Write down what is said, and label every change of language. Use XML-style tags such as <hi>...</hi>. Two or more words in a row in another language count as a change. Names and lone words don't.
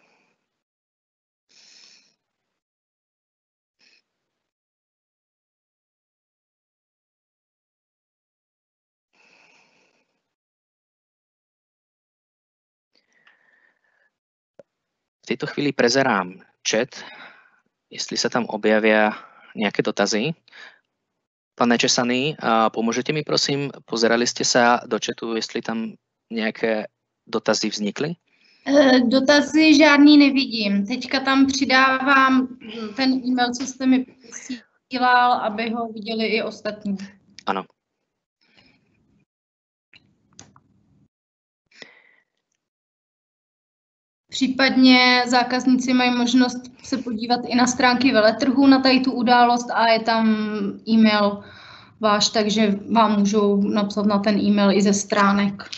<sk>V tejto chvíli prezerám chat, jestli sa tam objavia nejaké dotazy. Pane Česaný, pomôžete mi prosím, pozerali ste sa do chatu, jestli tam nejaké dotazy vznikly?</sk> <cs>Dotazy žádný nevidím. Teďka tam přidávám ten e-mail, co jste mi posílal, aby ho viděli i ostatní. Ano. Případně zákazníci mají možnost se podívat i na stránky veletrhu na tady tu událost a je tam e-mail váš, takže vám můžou napsat na ten e-mail i ze stránek.</cs>